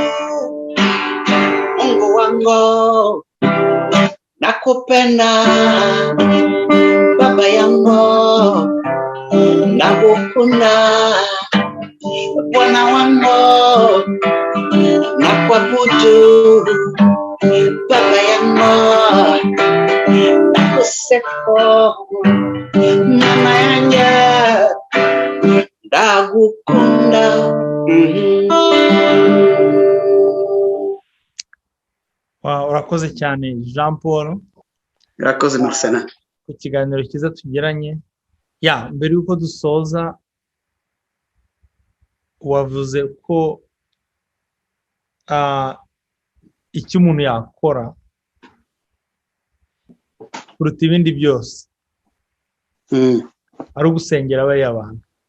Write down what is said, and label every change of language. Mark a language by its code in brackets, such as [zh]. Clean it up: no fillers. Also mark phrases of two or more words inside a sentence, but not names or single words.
[sw] Mungu wangu nakupenda, Baba yangu nakukunda, Bwana wangu nakuabudu, Baba yangu nakusifu, mama yangu ndagukunda. [rw] Urakoze cyane Jean Paul. Urakoze Marcena. Ku kiganiro cyiza tugiranye. Mbere yuko dusoza, wavuze ko icyo umuntu yakora kuruta ibindi byose ari ugusengera bariya bantu.